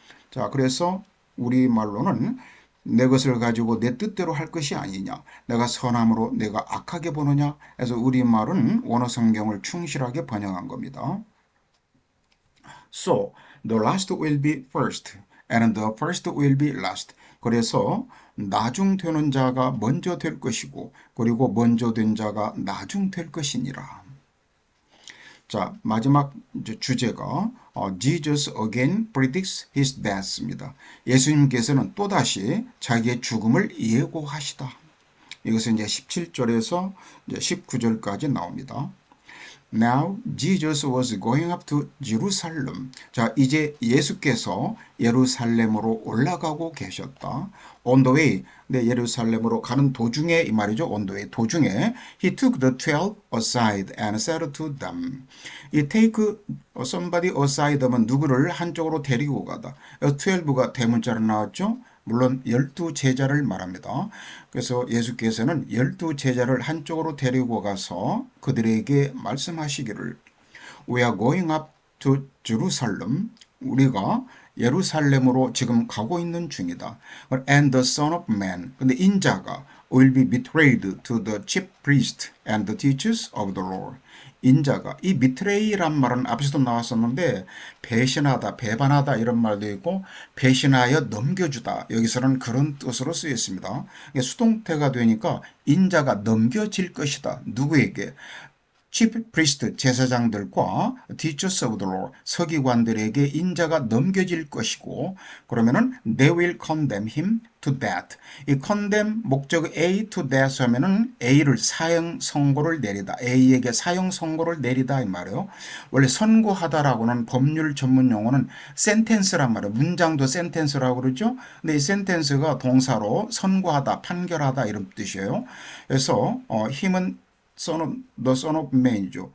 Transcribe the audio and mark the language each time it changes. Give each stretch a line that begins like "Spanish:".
Korean: 자, 그래서 우리말로는 내 것을 가지고 내 뜻대로 할 것이 아니냐. 내가 선함으로 내가 악하게 보느냐. 그래서 우리말은 원어 성경을 충실하게 번역한 겁니다.
English: So, the last will be first, and the first will be last.
Korean: 그래서 나중 되는 자가 먼저 될 것이고 그리고 먼저 된 자가 나중 될 것이니라. 자, 마지막 주제가
English: Jesus again predicts his death
Korean: 입니다. 예수님께서는 또다시 자기의 죽음을 예고하시다. 이것은 이제 17절에서 이제 19절까지 나옵니다.
English: Now Jesus was going up to Jerusalem.
Korean: 자, 이제 예수께서 예루살렘으로 올라가고 계셨다.
English: On the way,
Korean: 네, 예루살렘으로 가는 도중에 이 말이죠.
English: On the way,
Korean: 도중에
English: He took the 12 aside and said to them.
Korean: 이 take somebody aside 하면 누구를 한쪽으로 데리고 가다. 12가 대문자로 나왔죠. 물론 12제자를 말합니다. 그래서 예수께서는 12제자를 한쪽으로 데리고 가서 그들에게 말씀하시기를
English: We are going up to Jerusalem.
Korean: 우리가 예루살렘으로 지금 가고 있는 중이다.
English: And the Son of Man.
Korean: 근데 인자가
English: will be betrayed to the chief priests and the teachers of the law.
Korean: 인자가 이 비트레이란 말은 앞에서도 나왔었는데 배신하다, 배반하다 이런 말도 있고 배신하여 넘겨주다 여기서는 그런 뜻으로 쓰였습니다. 수동태가 되니까 인자가 넘겨질 것이다. 누구에게? chief priest 제사장들과 teachers of the law 서기관들에게 인자가 넘겨질 것이고 그러면은
English: they will condemn him to death.
Korean: 이 condemn 목적 A to death 하면은 A를 사형 선고를 내리다. A에게 사형 선고를 내리다 이 말이에요. 원래 선고하다라고는 법률 전문 용어는 sentence란 말이에요. 문장도 sentence라고 그러죠. 근데 이 sentence가 동사로 선고하다, 판결하다 이런 뜻이에요. 그래서 힘은
English: the son of man
Korean: 이죠.